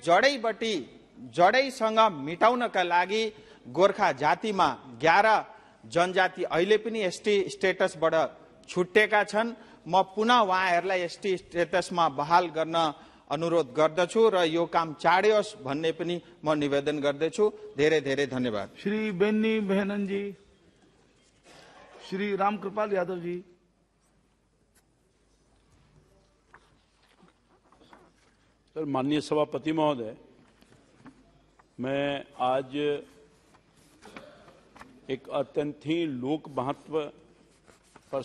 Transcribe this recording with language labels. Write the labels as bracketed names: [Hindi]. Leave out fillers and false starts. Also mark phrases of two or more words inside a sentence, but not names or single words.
[Nepali] जडैसँग मिटाउनका लागि गोर्खा जातिमा 11 जनजाति अहिले पनि एसटी स्टेटसबाट छुटेका छन् म पुनः उहाँहरूलाई एसटी स्टेटसमा बहाल गर्न अनुरोध गर्दछु र यो काम चाँडै होस् भन्ने पनि म निवेदन गर्दछु धेरै धेरै धन्यवाद [Hindi] श्री बेन्नी बेहनन जी श्री रामकृपाल यादव जी सर माननीय सभापति महोदय मैं आज एक अत्यंत ही लोक महत्व पर